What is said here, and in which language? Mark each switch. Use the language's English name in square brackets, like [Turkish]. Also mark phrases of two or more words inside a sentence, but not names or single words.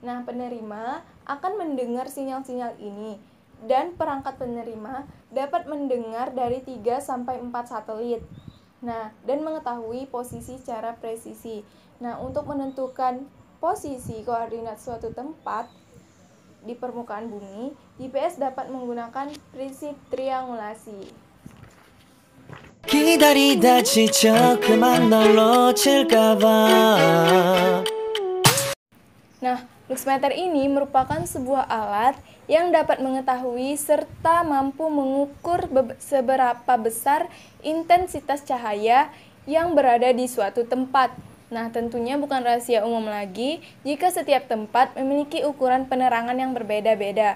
[Indonesian] Nah, penerima akan mendengar sinyal-sinyal ini dan perangkat penerima dapat mendengar dari 3 sampai 4 satelit. Nah, dan mengetahui posisi secara presisi. Nah, untuk menentukan posisi koordinat suatu tempat di permukaan bumi, GPS dapat menggunakan prinsip triangulasi. [Korean] 기다리다 지쳐 그만 널 놓칠까봐. [Indonesian] Nah, luxmeter ini merupakan sebuah alat yang dapat mengetahui serta mampu mengukur seberapa besar intensitas cahaya yang berada di suatu tempat. Nah, tentunya bukan rahasia umum lagi jika setiap tempat memiliki ukuran penerangan yang berbeda-beda.